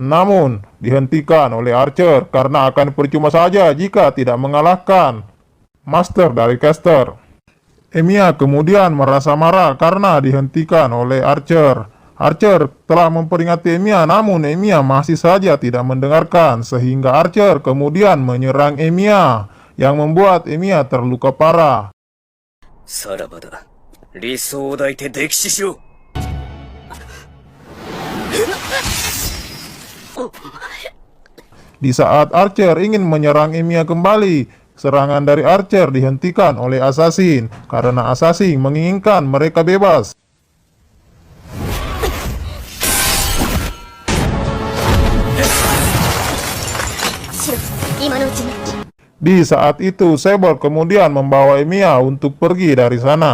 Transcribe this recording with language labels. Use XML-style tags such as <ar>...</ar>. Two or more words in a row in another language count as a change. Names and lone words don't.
<id>namun dihentikan oleh Archer karena akan percuma saja jika tidak mengalahkan Master dari caster. Emiya kemudian merasa marah karena dihentikan oleh Archer. Archer telah memperingati Emiya, namun Emiya masih saja tidak mendengarkan, sehingga Archer kemudian menyerang Emiya, yang membuat Emiya terluka parah.</id> <ja>さらばだ。理想を抱いて溺死しろ。</ja> <id>Di saat Archer ingin menyerang Emiya kembali, serangan dari Archer dihentikan oleh Assassin, karena Assassin menginginkan mereka bebas. Di saat itu, Saber kemudian membawa Emiya untuk pergi dari sana.</id>